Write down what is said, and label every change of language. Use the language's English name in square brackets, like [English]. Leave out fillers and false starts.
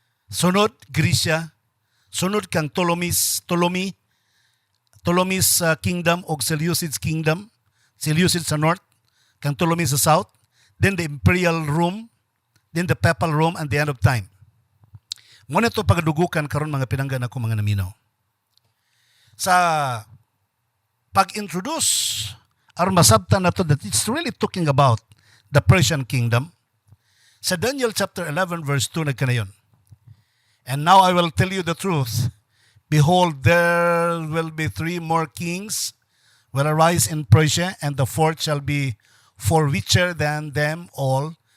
[Cebuano] Sunod Grecia, sunod kang Ptolemy's kingdom o Seleucid kingdom, Seleucid sa north, kang Ptolemy sa south, [English] then the Imperial Rome, then the papal Rome and the end of time. [Cebuano] Ngunit ito pagdugukan karon mga pinanggan ako mga naminaw. Sa pag-introduce aron masabtan nato [English] that it's really talking about the Persian kingdom. [Cebuano] Sa Daniel chapter 11 verse 2 nagkanayon. [English] And now I will tell you the truth. Behold, there will be 3 more kings will arise in Persia, and the fourth shall be far richer than them all.